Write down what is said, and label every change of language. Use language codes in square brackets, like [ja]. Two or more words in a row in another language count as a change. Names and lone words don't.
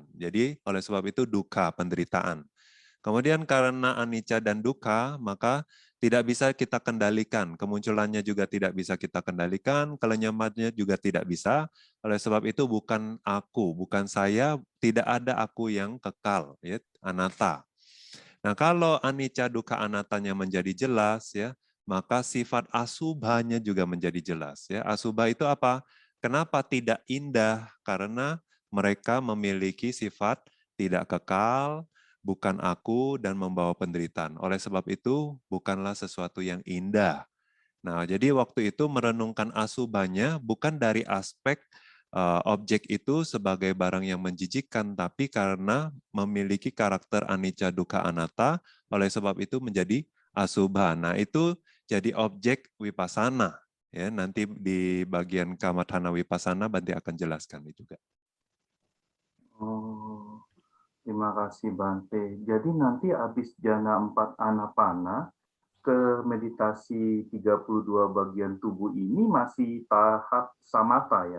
[id] Jadi, oleh sebab itu dukkha, penderitaan. Kemudian karena anicca dan dukkha, maka tidak bisa kita kendalikan. Kemunculannya juga tidak bisa kita kendalikan, kelenyapannya juga tidak bisa. Oleh sebab itu bukan aku, bukan saya, tidak ada aku yang kekal, ya, anatta. Nah, kalau [pi] anicca dukkha anattanya [id] menjadi jelas, ya, maka sifat asubhanya juga menjadi jelas, ya. Asubha itu apa? Kenapa tidak indah? Karena mereka memiliki sifat tidak kekal, bukan aku, dan membawa penderitaan. Oleh sebab itu, bukanlah sesuatu yang indah. Nah, jadi waktu itu merenungkan asubhanya bukan dari aspek objek itu sebagai barang yang menjijikkan, tapi karena memiliki karakter [pi] anicca dukkha anatta, [id] oleh sebab itu menjadi asubha. Nah, itu jadi objek wipasana. Ya, nanti di bagian [pi] kamathana wipasana [id] Bante akan jelaskan itu juga. Oh, terima kasih Bante. Jadi nanti habis jana 4 anapana ke meditasi 32 bagian tubuh ini masih tahap samatha ya?